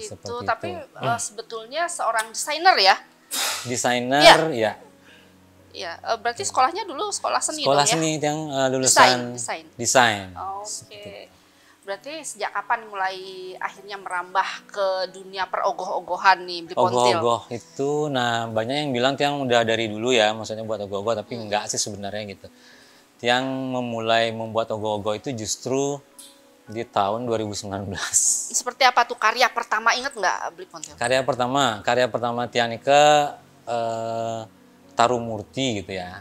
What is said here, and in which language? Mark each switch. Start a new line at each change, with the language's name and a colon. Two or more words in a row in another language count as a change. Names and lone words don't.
Indonesian: gitu, tapi sebetulnya seorang desainer ya? Desainer ya. Ya, berarti sekolahnya dulu sekolah seni Sekolah dong seni ya? yang lulusan desain. Oke. Berarti sejak kapan mulai akhirnya merambah ke dunia perogoh-ogohan nih Bli Pontil? Ogoh-ogoh itu, nah banyak yang bilang Tiang udah dari dulu ya, maksudnya buat ogoh-ogoh, tapi enggak sih sebenarnya gitu. Tiang memulai membuat ogoh-ogoh itu justru di tahun 2019. Seperti apa tuh karya pertama, inget nggak Bli Pontil? Karya pertama Tiang ke Tarumurti gitu ya.